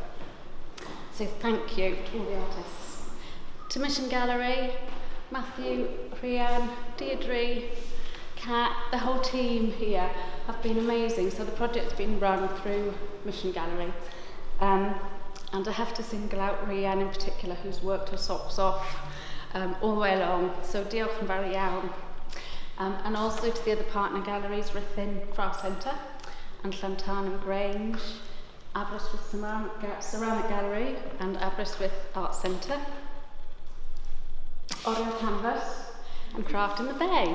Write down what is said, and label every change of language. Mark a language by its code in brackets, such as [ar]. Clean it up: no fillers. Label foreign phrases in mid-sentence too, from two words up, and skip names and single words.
[en] So thank you to all the artists. To Mission Gallery, Matthew, Rhian, Deirdre, Kat, the whole team here have been amazing. So the project's been run through Mission Gallery. And I have to single out Rhian in particular, who's worked her socks off all the way along. [cy] So diolch yn fawr iawn. [en] And also to the other partner galleries, Ruthin Craft Centre and Llantarnam Grange, Aberystwyth Ceramic Gallery and Aberystwyth Art Centre, Oriel Canvas and Craft in the Bay.